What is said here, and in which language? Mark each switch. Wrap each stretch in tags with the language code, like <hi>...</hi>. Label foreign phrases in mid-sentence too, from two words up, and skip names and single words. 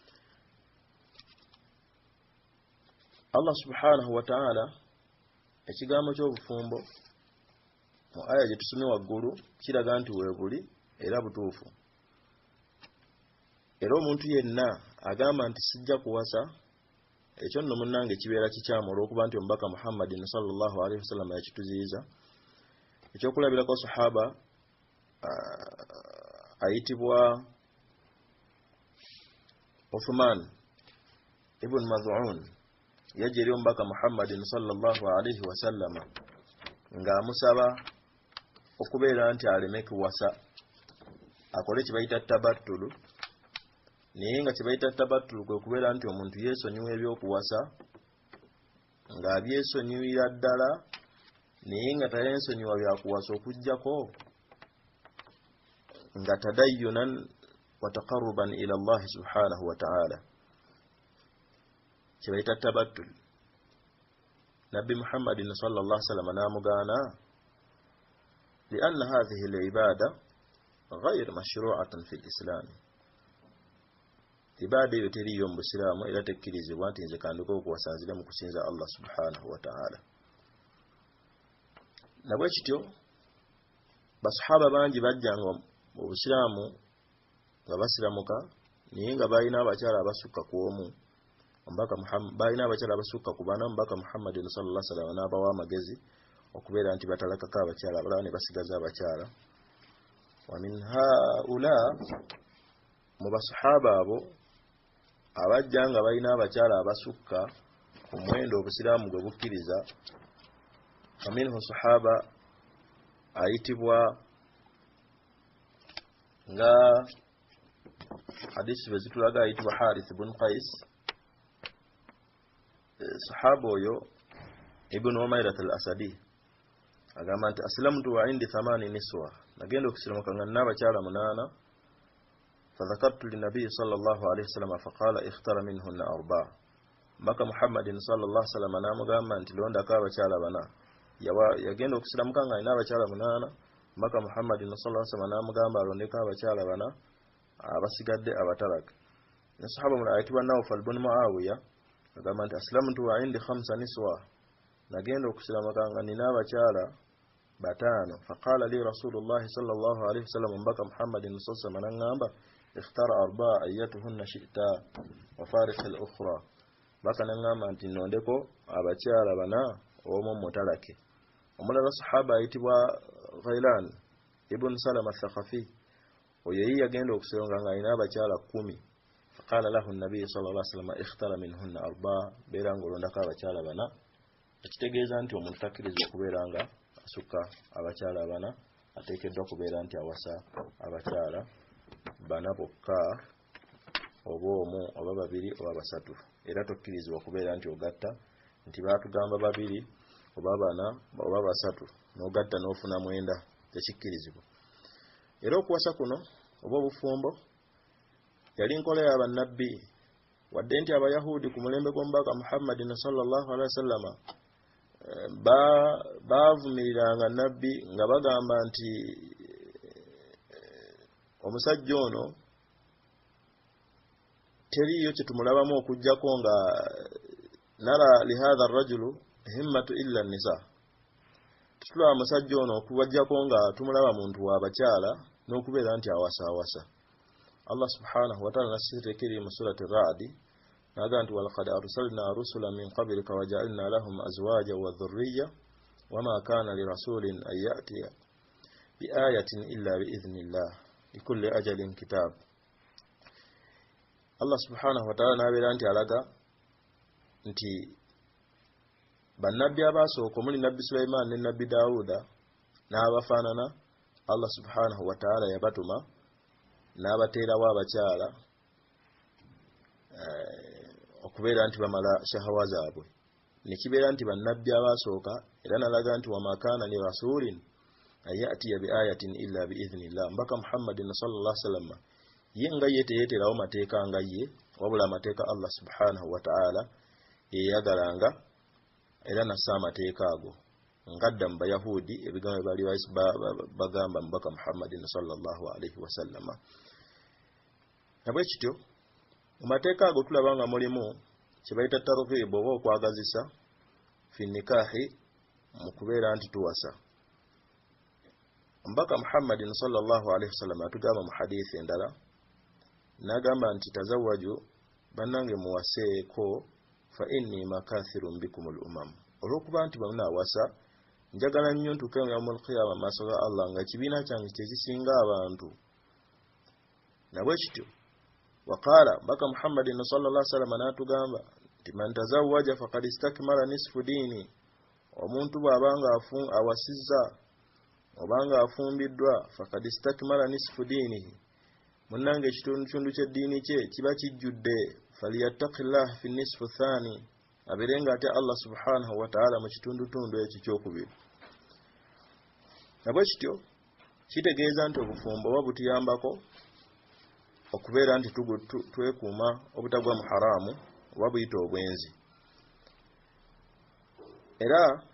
<ar>الله سبحانه وتعالى</ar> <lg>ekigambo ky'obufumbo mu aya gye tusomye waggulu kiraga nti weebuli era butuufu. Era omuntu yenna agamba nti sijja kuwasa, ekyo nno munnange kibeera kikyamu olw'okuba nti omubaka Muhammadin</lg> <ar>صلى الله عليه وسلم</ar> <lg>yakituziyiza. Ekyokulabirako sahaba ayitibwa Uthman ibn Maz'un yajja eri omubaka Muhammadin</lg> <ar>صلى الله عليه وسلم</ar> <lg>ng'amusaba okubeera nti aleme kuwasa, akole kye bayita tabattulu. Naye nga kye bayita tabattulu kwe kubeera nti omuntu yeesonyiwa ebyokuwasa ng'abyesonyiwira ddala, naye nga tayensonyiwa byakuwasa okuggyako nga</lg> <ar>تديناً وتقرباً إلى الله سبحانه وتعالى.</ar> <lg>Kye bayita tabattul.</lg> <ar>Nabbi Muhammadin صلى الله عليه وسلم n'amugaana لأن هذه العبادة غير مشروعة في الإسلام.</ar> <lg>Ibada eyo teriyo mu Busiraamu era tekkirizibwa nti nze kandiko okuwasanzira mu kusinza</lg> <ar>الله سبحانه وتعالى.</ar> <lg>Nabwe kityo basahaba bangi bajjanga mu Busiraamu nga basiramuka naye nga balina abakyala abasukka ku omu. Omubaka Muhammad balina abakyala abasukka ku 4, omubaka Muhammad</lg> <ar>صلى الله عليه وسلم</ar> <lg>n'abawa amagezi okubeera nti batalakako abakyala abalala ne basigaza abakyala.</lg> <ar>ومن هؤلاء,</ar> <lg>mu basahaba abo abajja nga balina abakyala abasukka ku mwendo Obusiraamu gwe bukkiriza,</lg> <ar>فمنهم صحابي</ar> <lg>ayitibwa nga hadisi bezitulaga ayitibwa Harith ibn Qais sahaba oyo ibn Umayrat al-Asadi agamba nti</lg> <ar>أسلمت وعندي 8 نسوة</ar> <lg>nagenda okusilamuka nga n'abakyala 8</lg> <ar>فذكرت للنبي صلى الله عليه وسلم فقال اختار منهن 4</ar> <lg>mbaka Muhammadin</lg> <ar>صلى الله عليه وسلم</ar> <lg>namugamba nti londa ka abakyala 4 yagenda okusilamuka nga n'abakyala 8 mbaka Muhammadin</lg> <ar>صلى الله عليه وسلم</ar> <lg>namugamba alonde ka abakyala 4 abasigadde abatalaka ne sahaba mulala ayitibwa Nawfal ibn Muawiya agamba nti</lg> <ar>أسلمت وعندي</ar> <lg>5 niswa nagenda okusilamuka nga n'abakyala 5</lg> <ar>فقال لي رسول الله صلى الله عليه وسلم</ar> <lg>mbaka Muhammadin</lg> <ar>صلى الله عليه وسلم</ar> <lg>ngamba</lg> <ar>اختار 4 ايتهن شئت وفارق الاخرى</ar> <lg>baka nangamba nti nondeko abakyala 4 omu mutalake omulala sahaba ayitibwa Ghailan ibn Salama al-Thaqafi oyo yagenda okusironga nga ina abakyala 10</lg> <ar>فقال له النبي صلى الله عليه وسلم اختر منهن 4</ar> <lg>beranga olondako abakyala 4 ekitegeeza nti omuntu takkiriza okubeeranga asukka abakyala 4 ateekeddwa kubeera nti awasa abakyala 4 bokka oba omu oba 2 oba 3 era tokkirizibwa kubeera nti ogatta nti baatugamba 2 oba 4 oba 3 n'ogatta n'ofuna 9 tekikkirizibwa era okuwasa kuno oba obufumbo yali nkola y'abannabbi wadde nti abayahudi ku mulembe gw'omubaka Muhammadin</lg> <ar>صلى الله عليه وسلم</ar> <lg>baavumiriranga nabbi nga bagamba nti omusajja ono teriyo kyetumulabamu okujjako nga</lg> <ar>نرى لهذا الرجل همة إلا النساء tutulaba</ar> <lg>omusajja ono okubajjako nga tumulaba muntu w'abakyala n'okubeera nti awasa</lg> <ar>الله سبحانه وتعالى</ar> <lg>nasirekeri mu</lg> <ar>سورة الرعد</ar> <lg>naga nti</lg> <ar>ولقد أرسلنا رسلاً من قبلك وجعلنا لهم أزواجاً وذرية وما كان لرسول أن يأتي بآية إلا بإذن الله لكل أجل كتاب الله سبحانه وتعالى</ar> <lg>nabeera nti alaga nti bannabbi abasooka omuli nabbi Sulaiman ne nabbi Dawuda n'abafaanana</lg> <ar>الله سبحانه وتعالى</ar> <lg>yabatuma n'abateerawo abakyala okubeera nti bamala shahawa zaabwe nekibeera nti bannabbi abasooka era nalaga nti</lg> <ar>وما كان لرسول أن يأتي ب بآية إلا بإذن الله</ar> <lg>mbaka Muhammadin</lg> <ar>صلى الله عليه وسلم</ar> <lg>yenga yeteeterawo mateeka nga ye wabula mateeka</lg> <ar>الله سبحانه وتعالى</ar> <lg>eyagalanga era nassa amateeka ago ngadda mu bayahudi ebigambo bali bagamba mbaka Muhammadin</lg> <ar>صلى الله عليه وسلم</ar> <lg>nabwe kityo mu mateeka ago tulaba nga mulimu kibayita targhibu oba okwagazisa</lg> <ar>في النكاح</ar> <lg>mu kubeera nti tuwasa mbaka Muhammadin</lg> <ar>صلى الله عليه وسلم</ar> <lg>atugamba mu hadithi endala nagamba nti tazawwaju bannange muwaseeko</lg> <ar>فإني مكاثر بكم الأمم</ar> <lg>olwokuba nti bamuna awasa njagala nnyo ntuuke mu</lg> <ar>يوم القيامة</ar> <lg>maaso ga Allah nga kibiina kyange tekisinga abantu nabwe kityo waqala mbaka Muhammadin</lg> <ar>صلى الله عليه وسلم</ar> <lg>natugamba nti</lg> <ar>من تزوج فقد استكمل نصف دين</ar> <lg>omuntu bw'abanga awasizza obanga afumbiddwa</lg> <ar>فقد استكمل نصف دينه</ar> <lg>munange ekitundu ky'eddiini kye kiba kijjudde</lg> <ar>فليتق الله في النصف الثاني</ar> <lg>aberenga ate</lg> <ar>الله سبحانه وتعالى</ar> <lg>mu kitundu ekyo kyokubiri nabwe kityo kitegeeza nti obufumbo oba butuyambako okubeera nti twekuuma obutagwa mu haramu oba buyita obwenzi era</lg>